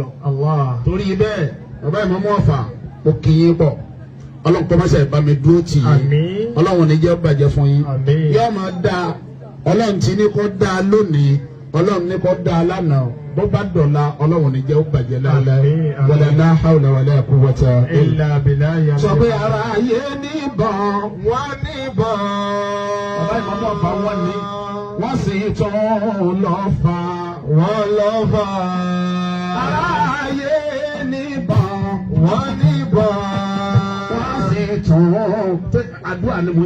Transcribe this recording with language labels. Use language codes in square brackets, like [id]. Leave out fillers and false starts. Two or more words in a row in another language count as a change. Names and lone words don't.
[yo] torí bẹ́ẹ̀ bàbá Imam Ọ̀fà ó kíyìn pọ̀ ọlọ́run kọ́ máa ṣe bá mi dúró tì yín ọlọ́run ní jẹ́ bàjẹ́ fún yín yóò máa dá ọlọ́run tí ní kó dá lónìí ọlọ́run ní kó dá lánàá bó bá dọ̀la ọlọ́run ní jẹ́ ó bàjẹ́ láàlẹ́ [ar] ولا لا حول ولا قوة إلا بالله. [yo] sọ pé ara ayé níbọn wọ́n níbọn bàbá Imam Ọ̀fà wọ́n ní wọ́n sì tún lọ́fà wọ́n lọ́fà. ara ayé níbọn wọ́n níbọn tún àdúrà ni mo ṣe.